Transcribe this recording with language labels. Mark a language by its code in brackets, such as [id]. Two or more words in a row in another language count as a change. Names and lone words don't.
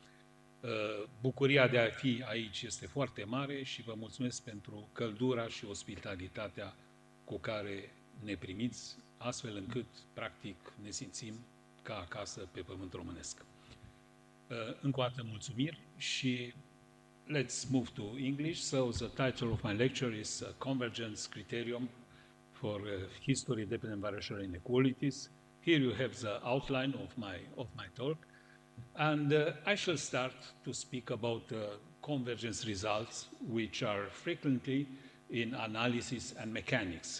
[ro] Bucuria de a fi aici este foarte mare și vă mulțumesc pentru căldura și ospitalitatea cu care ne primiți, astfel încât, practic, ne simțim ca acasă pe pământ românesc. Încă o dată mulțumiri și [en] let's move to English. So the title of my lecture is Convergence Criterion for History-Dependent Variational Inequalities. Here you have the outline of my talk. And I shall start to speak about convergence results, which are frequently in analysis and mechanics.